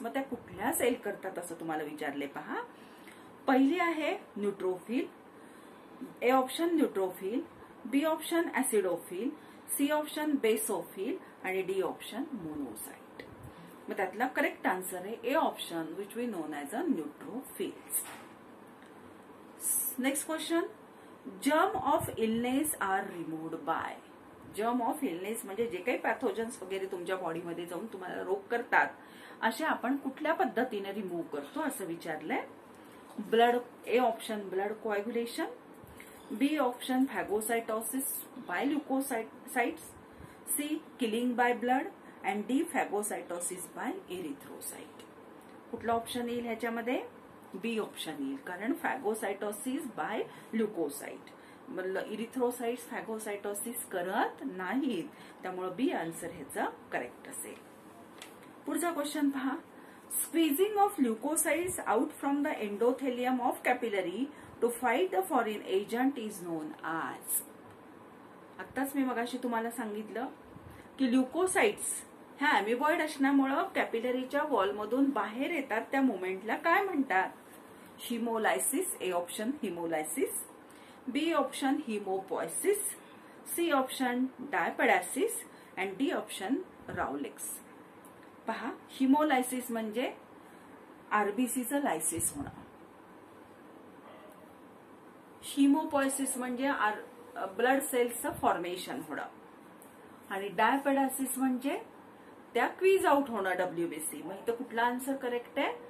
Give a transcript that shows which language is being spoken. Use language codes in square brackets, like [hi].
[mr] मग त्या कुठल्या सेल करतात असं तुम्हाला विचारले. पहा, पहिली आहे neutrophil. A option neutrophil, B option ऍसिडोफिल, C option basophil आणि डी ऑप्शन मोनोसाइट. मग त्यातला करेक्ट आन्सर आहे [en] A option which we known as a neutrophils. Next question, germ of illness are removed by. [mr] Germ of illness म्हणजे जे काही pathogens वगैरे तुमच्या बॉडीमध्ये जाऊन तुम्हाला रोग करतात असे आपण कुठल्या पद्धतीने रिमूव्ह करतो असं विचारलंय. [en] Blood, A option blood coagulation, B option phagocytosis by leucocytes, C killing by blood and D phagocytosis by erythrocyte. [mr] कुठला ऑप्शन येईल ह्याच्यामध्ये? बी ऑप्शन येईल, कारण [en] Phagocytosis by leucocyte. [mr] इरिथ्रोसाइट्स फॅगोसायटोसिस करत नाहीत, त्यामुळे बी आन्सर ह्याचा करेक्ट असेल. पुढचा क्वेश्चन पहा, [en] Squeezing of leucocytes out from the endothelium of capillary to fight the foreign agent is known as. [mr] आत्ताच मी मगाशी तुम्हाला सांगितलं की ल्युकोसाइट्स ह्या अॅमिबॉइड असण्यामुळे कॅपिलरीच्या वॉलमधून बाहेर येतात, त्या मुवमेंटला काय म्हणतात? [en] Hemolysis. A option hemolysis, B option hemopoiesis, C option diapedesis and D option rouleaux. [mr] पहा, हिमोलायसिस म्हणजे आरबीसीचं लायसिस होणं, हिमोपॉयसिस म्हणजे ब्लड सेल्सचं फॉर्मेशन होणं आणि डायपेडासिस म्हणजे त्या क्वीज आउट होणं WBC. मग इथं कुठला आन्सर करेक्ट आहे?